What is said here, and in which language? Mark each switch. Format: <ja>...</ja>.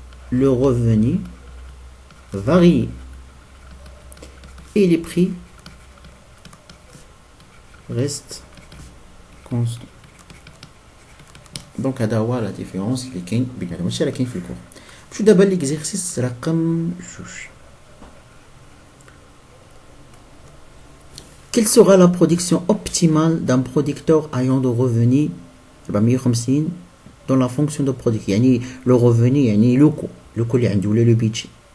<fr>le revenu varie et les prix restent constants.</fr> <ar>Donc هذا هو la différence اللي كاين بين هذا ماشي راه كاين في الكور. نمشيو دابا ليكزيرسيس رقم 2.</ar> <fr>Quelle sera la production optimale d'un producteur ayant de revenus 450 dans la fonction de production يعني le revenu يعني le coût</fr> <ar>اللي عنده ولا</ar> <fr>le budget.</fr>